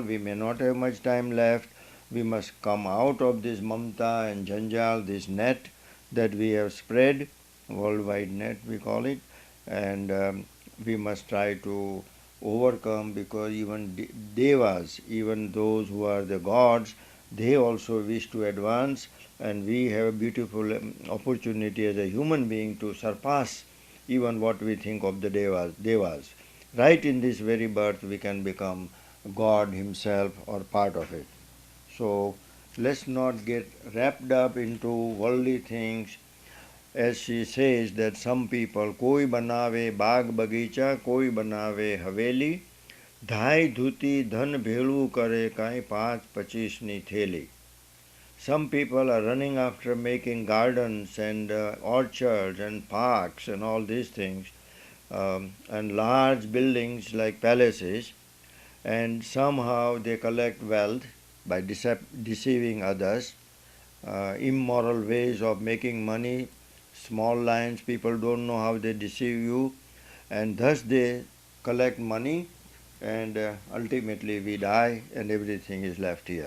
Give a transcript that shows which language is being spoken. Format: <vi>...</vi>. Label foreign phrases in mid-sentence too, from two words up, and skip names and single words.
<en>We may not have much time left. We must come out of this mamta and janjal, this net that we have spread, worldwide net we call it, and we must try to overcome, because even devas, even those who are the gods, they also wish to advance, and we have a beautiful opportunity as a human being to surpass even what we think of the devas. Right in this very birth we can become God himself or part of it. So let's not get wrapped up into worldly things. As she says that some people,</en> <raj>कोई बनावे बाग बगीचा, कोई बनावे हवेली, ढाई धूती धन भेड़ू करे काई 5-25 थैली.</raj> <en>Some people are running after making gardens and orchards and parks and all these things, and large buildings like palaces, and somehow they collect wealth by deceiving others, immoral ways of making money, small lines, people don't know how they deceive you, and thus they collect money, and ultimately we die and everything is left here.</en>